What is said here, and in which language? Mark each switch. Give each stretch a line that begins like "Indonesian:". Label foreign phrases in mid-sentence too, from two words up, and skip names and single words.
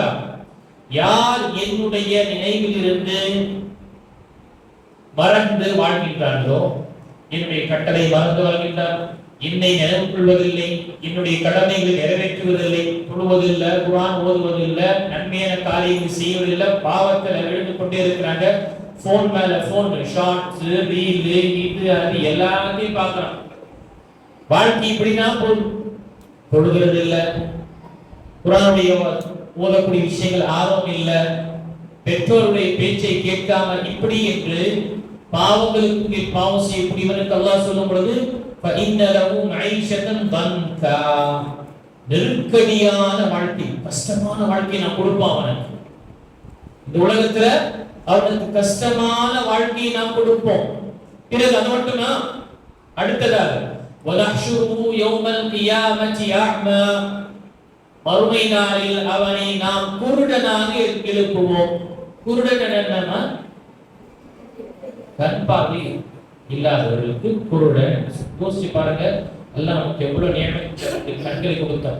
Tamil: யார் என்னுடைய நினைவிலிருந்து மறந்து வாழ்கின்றார்களோ, என்னுடைய கட்டளை மறந்து வாழ்கின்றார், என்னை நினைவு கொள்வதில்லை, என்னுடைய கடமைகளை நிறைவேற்றுவதில்லை, தொழுவதில்லை, குர்ஆன் ஓதுவதில்லை, நன்மையான காரியங்களை செய்வதில்லை, பாவத்தில் விழுந்து கொண்டே இருக்கிறாங்க, போன் மேல போன், ஷார்ட்ஸ், ரீல், இது அது எல்லாத்தையும் பார்க்கறான். வாழ்க்கை இப்படிதான் போகுது. தொழுகிறது இல்லை, குர்ஆனுடைய ஓதக்கூடிய விஷயங்கள் ஆர்வம் இல்லை, பெற்றோருடைய பேச்சை கேட்காம இப்படி என்று பாவங்களுக்கு பாவம் செய்யக்கூடியவனுக்கு அல்லாஹ் சொல்லும் பொழுது,
Arabic: فَإِنَّ لَهُ مَعِيشَةً ضَنْكًا,
Tamil: நெருக்கடியான வாழ்க்கை, கஷ்டமான வாழ்க்கை நான் கொடுப்போம் அவனுக்கு. இந்த உலகத்துல அவனுக்கு கஷ்டமான வாழ்க்கையை நாம் கொடுப்போம். பிறகு அது மட்டுமா? அடுத்ததாக
Arabic: وَنَحْشُرُهُ يَوْمَ الْقِيَامَةِ أَعْمَى,
Tamil: மறுமை நாளில் அவனை நாம் குருடனாக எழுப்புவோம். குருடன் என்னன்னா கண் பார்வை இல்லாதவர்களுக்கு குருடன். யோசிச்சு பாருங்க, எல்லாம் நமக்கு எவ்வளவு நியமனம் கண்களை கொடுத்தாங்க.